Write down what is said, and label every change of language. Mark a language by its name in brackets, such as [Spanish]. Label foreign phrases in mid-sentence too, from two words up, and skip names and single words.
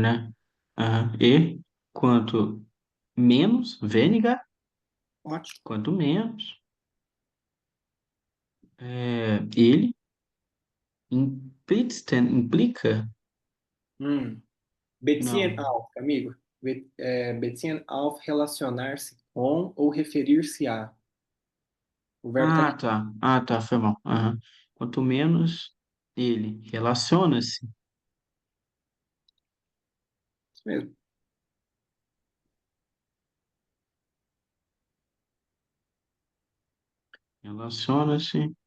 [Portuguese] né? Aham. E quanto menos, weniger, Ótimo. quanto menos, ele implica, [German] Hum. Beziehen [Portuguese] não. [German] auf, amigo. Beziehen auf, [Portuguese] relacionar-se com ou referir-se a. O verbo está Ah, aqui. tá. Ah, tá, foi mal. Aham. Quanto menos ele relaciona-se, Isso mesmo. relaciona-se,